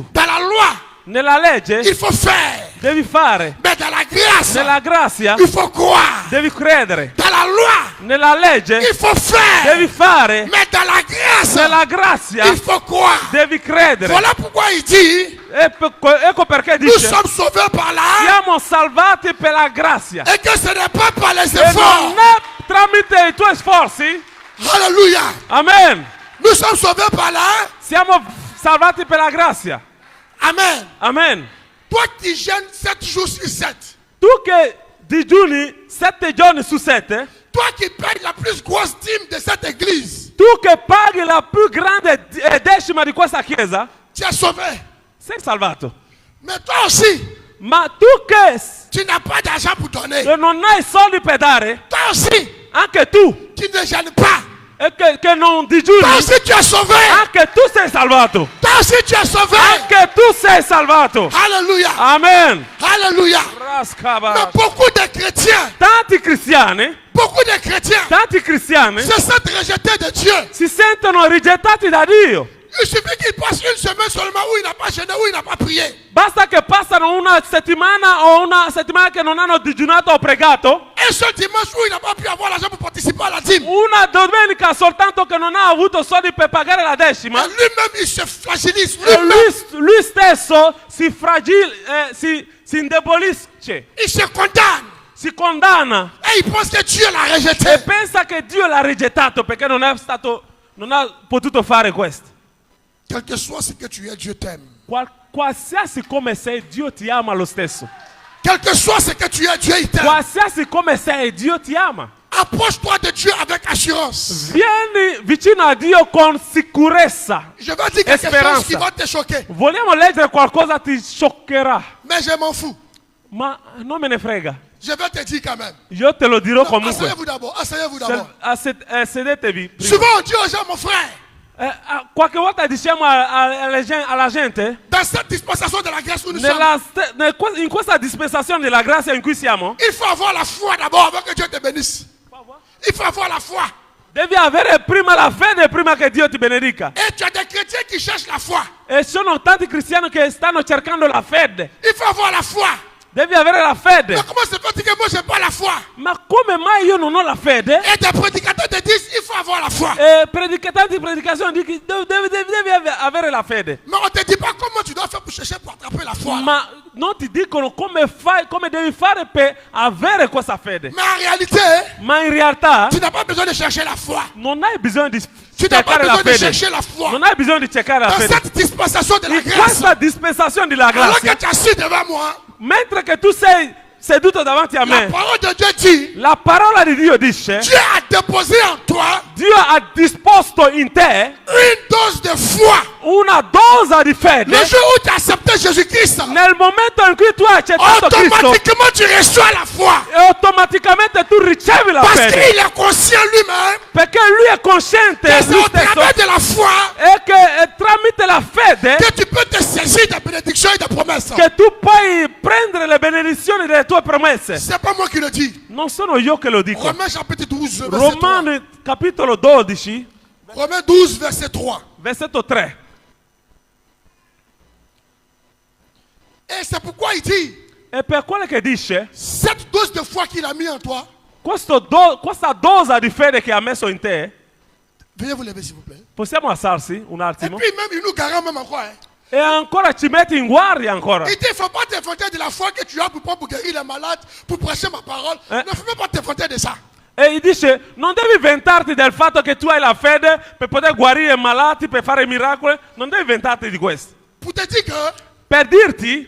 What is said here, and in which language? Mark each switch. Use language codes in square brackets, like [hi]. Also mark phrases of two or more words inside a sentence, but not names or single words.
[fr] Dans la loi, [it] Nella legge [fr] il faut faire. [it] devi fare. [fr] Mais dans la grâce, [it] Nella grazia [fr] il faut croire. [it] devi credere. [fr] Dans la loi, [it] Nella legge [fr] il faut faire. [it] devi fare. [fr] Mais dans la grâce, [it] Nella grazia [fr] il faut croire. [it] devi credere. [fr] Voilà pourquoi il dit, [it] Ecco perché [fr] nous [it] dice: [fr] sommes sauvés par là [it] siamo salvati per la grazia. [fr] et que ce n'est pas par les [it] E non [fr] efforts. [it] è tramite i tuoi sforzi. [fr] Alléluia. Amen. Nous sommes sauvés par là. [it] Siamo salvati per la grazia. Amen. Amen. [fr] Toi qui jeûnes 7 jours sur 7. [it] Tu che digiuni 7 giorni su 7, [fr] Toi qui payes la plus grosse dîme de cette église. [it] tu che paghi la più grande decima di questa chiesa, [fr] Tu es sauvé. [it] sei salvato. [fr] Mais toi aussi, [it] Ma tu che [fr] tu n'as pas d'argent pour donner. [it] non hai soldi per dare, [fr] Toi aussi, [it] anche tu, [fr] tu ne jeûnes pas. [it] e che non digiuni, [fr] Toi aussi, tu es sauvé. [it] anche tu sei salvato. [fr] Toi aussi, tu es sauvé. [it] Anche tu sei salvato. [fr] Alléluia. Amen. Alléluia. Rascaba. Mais beaucoup de chrétiens, [it] Tanti cristiani [fr] se sentent rejetés de Dieu. [it] si sentono rigettati da Dio. [fr] Il suffit qu'il passe une semaine seulement où il n'a pas jeûné, où il n'a pas prié. [it] Basta che passano una settimana o una settimana che non hanno digiunato o pregato, [fr] Un seul dimanche où il n'a pas pu avoir l'argent pour participer à la dîme. [it] una domenica soltanto che non ha avuto soldi per pagare la decima, [fr] Et lui-même, il se fragilise. [it] e [fr] Lui-même, [it] lui stesso si indebolisce, [fr] il se condamne. [it] si condanna [fr] Et il pense que Dieu l'a [it] e [fr] rejeté. [it] pensa che Dio l'ha rigettato perché non ha potuto fare questo. [fr] Quel que soit ce que tu es, Dieu t'aime. [it] Qualsiasi come sei, Dio ti ama lo stesso. [fr] Quel que soit ce que tu es, Dieu il t'aime. [it] Qualsiasi come sei, Dio ti ama. [fr] Approche-toi de Dieu avec assurance. [it] Vieni vicino a Dio con sicurezza. [fr] Je vais dire quelque Espérance. chose qui va te choquer. [it] Vogliamo leggere qualcosa ti scioccherà, [fr] Mais je m'en fous. [it] ma non me ne frega. [fr] Je vais te dire quand même. [it] Io te lo dirò Non, comunque. [fr] asseyez-vous d'abord. Asseyez-vous d'abord. [it] Sedetevi. prima. [fr] Souvent on dit aux gens, mon frère, [it] Qualche volta diciamo alla gente, [fr] dans cette dispensation de la grâce où nous sommes, [it] in questa dispensazione della grazia in cui siamo, [fr] il faut avoir la foi d'abord avant que Dieu te bénisse. Il faut avoir la foi. [it] devi avere prima la fede prima che Dio ti benedica. [fr] Et tu as des chrétiens qui cherchent la foi. [it] E sono tanti cristiani che stanno cercando la fede. [fr] Il faut avoir la foi. [it] Devi avere la fede. [fr] Mais comment se fait que moi je n'ai pas la foi? [it] Ma come mai io non ho la fede? [fr] Et des prédicateurs te disent il faut avoir la foi. [it] E tanti predicazioni dicono devi avere la fede. [fr] Mais on ne te dit pas comment tu dois faire pour chercher pour attraper la foi. [it] Ma non ti dicono come devi fare per avere questa fede. [fr] Mais en réalité, [it] Ma in realtà [fr] tu n'as pas besoin de chercher la foi. [it] non hai bisogno di [fr] Tu n'as pas [it] cercare la [fr] besoin de [it] fede. [fr] chercher la foi. [it] Non hai bisogno di cercare la [fr] Dans [it] fede. [fr] cette dispensation de la [it] In [fr] grâce, [it] questa dispensazione della [fr] alors que [it] grazia, [fr] tu as assis devant moi, [it] mentre che tu sei seduto davanti a [fr] la [it] me, [fr] parole de Dieu dit, [it] la parola di Dio dice, [fr] Dieu a déposé en toi [it] Dio ha disposto in te [fr] une dose de foi. [it] una dose di [fr] Le [it] fede. [fr] jour où tu as accepté Jésus-Christ, [it] Nel momento in cui tu hai accettato Cristo, [fr] automatiquement tu reçois la foi. [it] e automaticamente tu ricevi la [fr] Parce [it] fede. [fr] qu'il est conscient lui-même [it] Perché lui è cosciente, [fr] que c'est [it] lui [fr] au [it] stesso, [fr] travers de la foi [it] e che tramite la fede [fr] que tu peux te saisir des bénédictions et des promesses. [it] che tu puoi prendere le benedizioni delle tue promesse. [fr] C'est pas moi qui le dis. [it] Non sono io che lo dico. [fr] Romains chapitre 12, verset 3. [it] Romani capitolo 12, [fr] Romains 12, verset 3. [it] versetto 3. [fr] Et c'est pourquoi il dit, [it] E per quello che dice, [fr] cette dose de foi qu'il a mis en toi, [it] questa dose di fede che ha messo in te, [fr] veuillez vous lever s'il vous plaît. [it] possiamo alzarsi un [fr] Et [it] attimo? [fr] puis même, il nous garant même encore. Hein. [it] E ancora ci metti in guardia ancora. [fr] Il dit, il ne faut pas te vanter de la foi que tu as pour guérir les malades, pour prêcher ma parole. Ne faut même pas te vanter de ça. [it] E dice, non devi vantarti del fatto che tu hai la fede per poter guarire i malati, per fare miracoli. Non devi vantarti di questo. [fr] Pour te dire que [it] Per dirti,